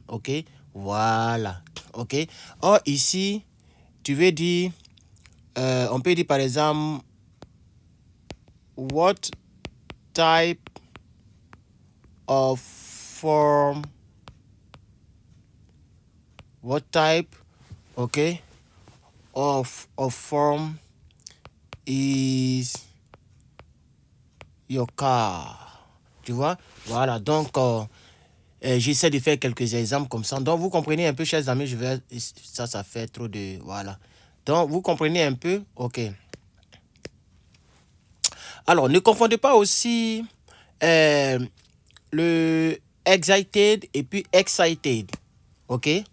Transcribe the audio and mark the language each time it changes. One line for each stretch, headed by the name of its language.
French: Ok, voilà. Ok, or ici, tu veux dire, on peut dire par exemple,
English: what type of form? What type, okay, of form is your car?
French: Tu vois? Voilà, donc j'essaie de faire quelques exemples comme ça. Donc vous comprenez un peu, chers amis, ça fait trop de... Voilà. Donc vous comprenez un peu? Ok. Alors, ne confondez pas aussi le excited et puis excited. Ok?